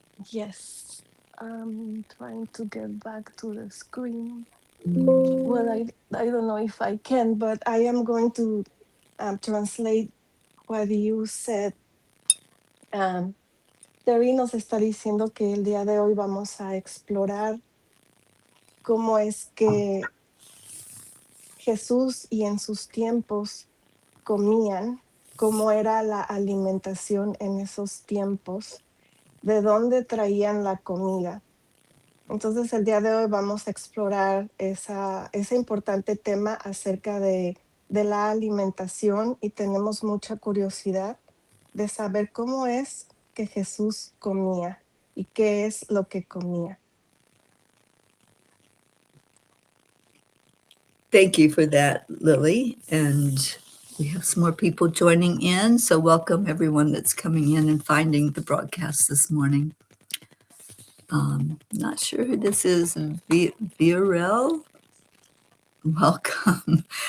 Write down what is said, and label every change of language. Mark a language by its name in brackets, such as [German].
[English] Yes. I'm trying to get back to the screen. Well, I don't know if I can, but I am going to translate what you said. [Spanish] Terry nos está diciendo que el día de hoy vamos a explorar cómo es que Jesús y en sus tiempos comían, cómo era la alimentación en esos tiempos, de dónde traían la comida. Entonces el día de hoy vamos a explorar ese importante tema acerca de la alimentación y tenemos mucha curiosidad de saber cómo es que Jesús comía y qué es lo que comía. [English] Thank you for that, Lily. And We have some more people joining in, so welcome everyone that's coming in and finding the broadcast this morning. Not sure who this is. Virel? Welcome.